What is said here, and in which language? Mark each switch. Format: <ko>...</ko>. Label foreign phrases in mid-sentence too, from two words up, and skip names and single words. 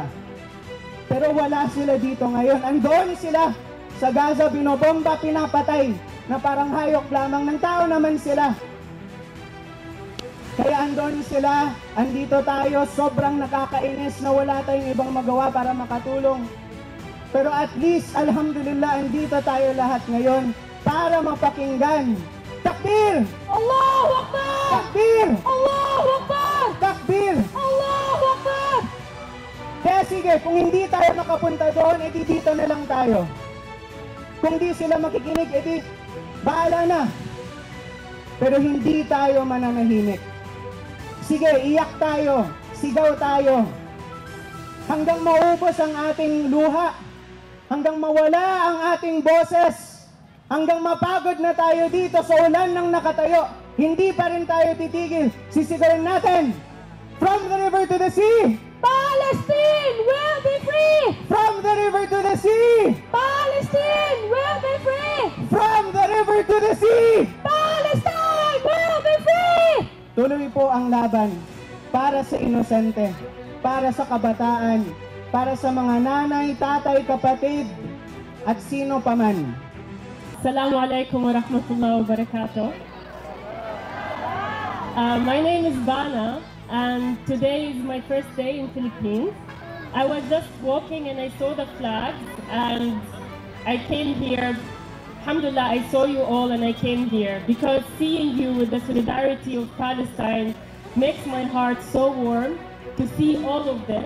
<tl>Pero wala sila dito ngayon. Andoon sila sa Gaza, binobomba, pinapatay, na parang hayop lamang ng tao naman sila. Kaya andoon sila, andito tayo, sobrang nakakainis na wala tayong ibang magawa para makatulong. Pero</tl> <en>at least,</en> <tl>alhamdulillah, andito tayo lahat ngayon para mapakinggan. Takbir!</tl> <ar>الله أكبر!</ar> <tl>Takbir!</tl> <ar>الله أكبر!</ar> <tl>Takbir!</tl> <ar>الله أكبر!</ar> <tl>Kaya sige, kung hindi tayo makapunta doon, edi dito na lang tayo. Kung di sila makikinig, edi bahala na. Pero hindi tayo mananahimik. Sige, iyak tayo, sigaw tayo, hanggang maubos ang ating luha, hanggang mawala ang ating boses, hanggang mapagod na tayo dito sa ulan ng nakatayo, hindi pa rin tayo titigil. Sisigarin natin,</tl> <en>from the river to the sea, Palestine will be free! from the river to the sea, Palestine will be free! from the river to the sea. Palestine will be free!</en> <tl>Tuloy po ang laban para sa inosente, para sa kabataan, para sa mga nanay, tatay, kapatid, at sino paman.</tl> <ar>السلام عليكم ورحمة الله وبركاته.</ar> <en>My name is Bana, and today is my first day in Philippines. I was just walking and I saw the flags, and I came here. Alhamdulillah, I saw you all and I came here because seeing you with the solidarity of Palestine makes my heart so warm to see all of this.</en>